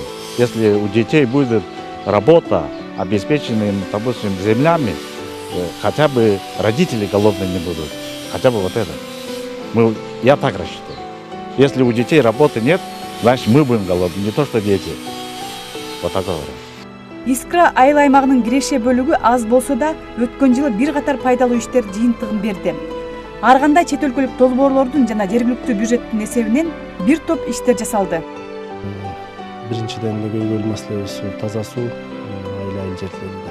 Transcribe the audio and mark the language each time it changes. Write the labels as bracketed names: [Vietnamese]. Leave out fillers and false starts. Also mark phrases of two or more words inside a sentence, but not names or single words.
[Russian] Если у детей будет работа, обеспеченная, допустим, землями, хотя бы родители голодные не будут. Хотя бы вот это. Я так рассчитываю. Если у детей работы нет, значит мы будем голодны, не то что дети. Вот так говорят. [Kyrgyz] Искра айыл аймагынын киреше бөлүгү аз болсо да өткөн жылы бир катар пайдалуу иштер жыйынтыгын берди. Ар кандай чет өлкөлүк долбоорлордун жана жергиликтүү бюджеттин эсебинен бир топ иштер жасалды. Биринчиден эле көйгөйлүү маселебиз таза суу айыл жерлеринде.